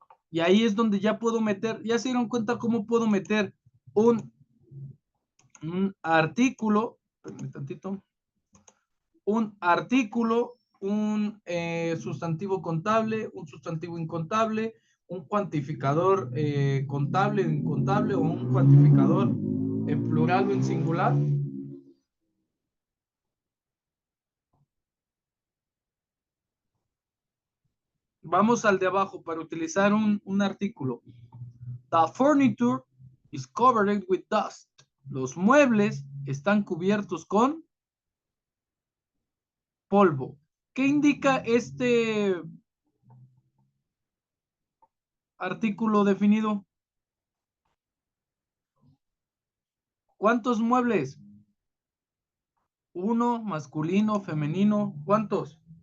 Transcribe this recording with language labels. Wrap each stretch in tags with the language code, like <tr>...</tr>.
<es>Y ahí es donde ya puedo meter, ya se dieron cuenta cómo puedo meter un artículo, un tantito, un artículo, un sustantivo contable, un sustantivo incontable, un cuantificador contable o incontable, o un cuantificador en plural o en singular. Vamos al de abajo para utilizar un artículo.</es> <en>The furniture is covered with dust.</en> <es>Los muebles están cubiertos con polvo. ¿Qué indica este artículo definido? ¿Cuántos muebles? Uno, masculino, femenino. ¿Cuántos?</es>